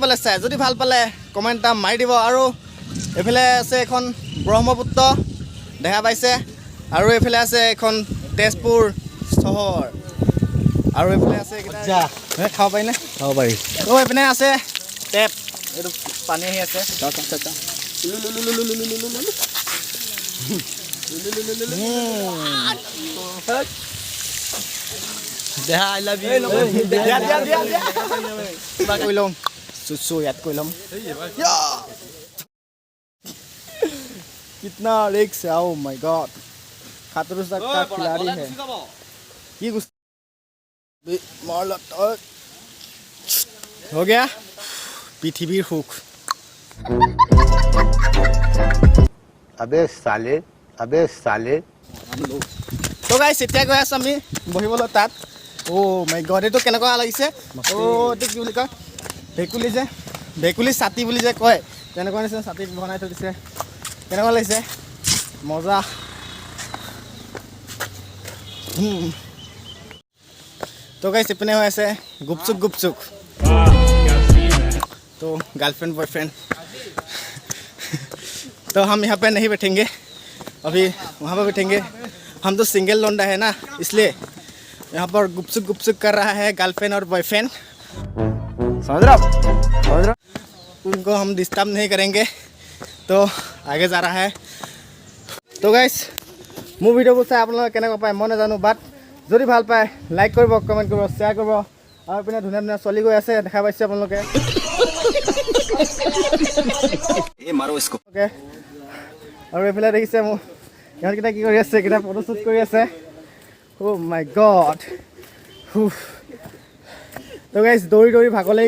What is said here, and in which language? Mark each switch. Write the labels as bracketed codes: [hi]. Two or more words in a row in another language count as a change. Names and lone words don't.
[as] পালে চাই যদি ভাল পালে কমেণ্ট এটা মাৰি দিব আৰু এইফালে আছে এখন ব্ৰহ্মপুত্ৰ দেখা পাইছে আৰু এইফালে আছে এখন তেজপুৰ চহৰ আৰু এইফালে আছে খাব পাৰি নে খাব পাৰি এইপিনে আছে টেপ এইটো পানী আহি আছে [en] I love you. [as] কৈ ল'ম চুচু ইয়াত কৈ ল'ম [hi] कितना रिक्स है [en] oh my god [hi] खतरों तक का खिलाड़ी है ये हो गया पृथ्वी हुक अबे साले तो गाइस [as] এতিয়া গৈ আছো আমি বহিবলৈ তাত [en] oh my god [as] এটো কেনেকুৱা লাগিছে ও এটো কি বুলি কয় ভেকুলি ছাতি বুলি যে কয় তেনেকুৱা নিচিনা ছাতি বনাই থৈ দিছে কেনেকুৱা লাগিছে মজা [hi] तो गाइस इतने हुए ऐसे गुपचुक तो गर्लफ्रेंड बॉयफ्रेंड तो हम यहाँ पे नहीं बैठेंगे अभी वहाँ पर बैठेंगे हम तो सिंगल लौंडा है ना इसलिए यहाँ पर गुपचुक कर रहा है गर्लफ्रेंड और बॉयफ्रेंड समझ रहा उनको हम डिस्टर्ब नहीं करेंगे तो आगे जा रहा है तो गाइस [as] মোৰ ভিডিঅ'বোৰ চাই আপোনালোকে কেনেকুৱা পায় মই নাজানো বাট যদি ভাল পায় লাইক কৰিব কমেণ্ট কৰিব শ্বেয়াৰ কৰিব আৰু পিনে ধুনীয়া ধুনীয়া চলি গৈ আছে দেখা পাইছে আপোনালোকে আৰু এইফালে দেখিছে মোৰ ইহঁতকেইটা কি কৰি আছে কেইটা ফটোশ্বুট কৰি আছে [en] oh my god [as] তো গাইছ দৌৰি ভাগৰ লাগি